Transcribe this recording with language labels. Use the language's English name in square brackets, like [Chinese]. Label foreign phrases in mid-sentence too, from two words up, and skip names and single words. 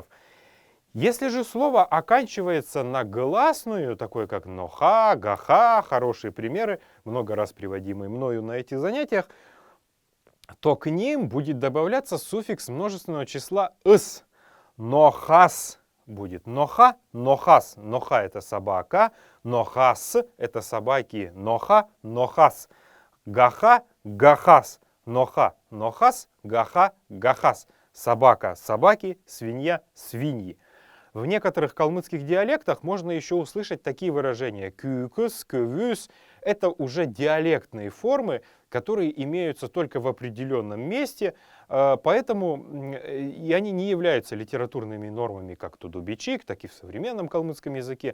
[Russian] Если же слово оканчивается на гласную, такое как [Kalmyk] ноха, гаха, [Russian] хорошие примеры, много раз приводимые мною на этих занятиях, то к ним будет добавляться суффикс множественного числа «ыс». [Kalmyk] Нохас будет ноха, нохас. [Russian] Ноха – это собака, нохас – это собаки. [Kalmyk] Ноха, нохас. Гаха, гахас. Ноха, нохас, гаха, гахас. [Russian] Собака, собаки, свинья, свиньи. В некоторых калмыцких диалектах можно еще услышать такие выражения. [Kalmyk] Кюкус, кювюс [Russian] – это уже диалектные формы, которые имеются только в определенном месте, поэтому и они не являются литературными нормами как тудубичик, так и в современном калмыцком языке.